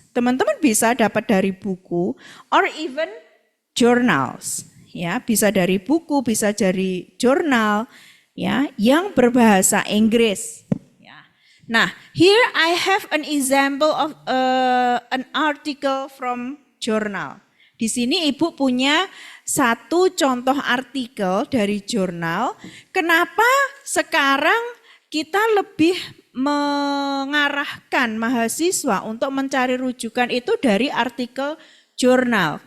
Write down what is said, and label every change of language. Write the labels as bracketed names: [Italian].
[Indonesian] Teman-teman bisa dapat dari buku [English] or even journals. [Indonesian] Ya, bisa dari buku, bisa dari jurnal, ya, yang berbahasa Inggris. Ya. [English] Nah, here I have an example of an article from journal. [Indonesian] Di sini Ibu punya satu contoh artikel dari jurnal. Kenapa sekarang kita lebih mengarahkan mahasiswa untuk mencari rujukan itu dari artikel jurnal?